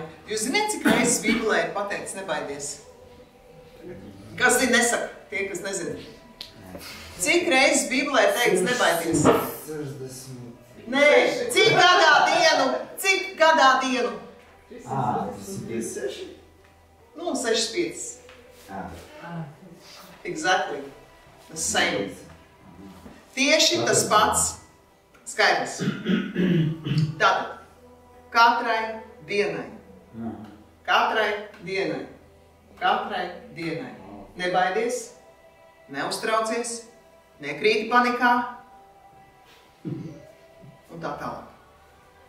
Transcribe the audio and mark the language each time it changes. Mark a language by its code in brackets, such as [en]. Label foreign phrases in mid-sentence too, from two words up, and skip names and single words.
[lv] Jūs zināt, cik reizes Bībelē ir pateikts nebaidies? Kas zina, nesaka, tie, kas nezina. Cik reizes Bībelē ir teikts nebaidies? 60. Nē, cik gadā dienu? 6. 6-5. [en] Exactly. The same. [lv] Tieši tas pats. Skaidrs. Tātad, katrai dienai. Nebaidies, neuztraucies, nekrīti panikā un tā tālāk.